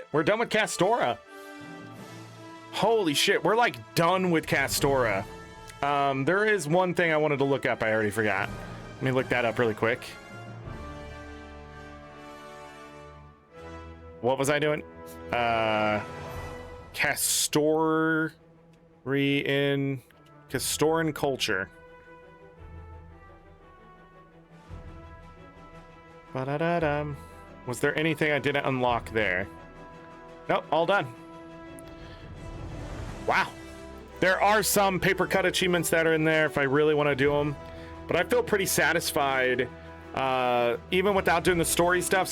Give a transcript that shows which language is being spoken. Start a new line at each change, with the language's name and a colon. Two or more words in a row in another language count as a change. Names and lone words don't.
English: We're done with Castora. Holy shit, we're like done with Castora. There is one thing I wanted to look up. I already forgot. Let me look that up really quick. What was I doing? Castoran culture. Ba-da-da-dum. Was there anything I didn't unlock there? Nope, all done. Wow. There are some paper cut achievements that are in there if I really want to do them. But I feel pretty satisfied even without doing the story stuff.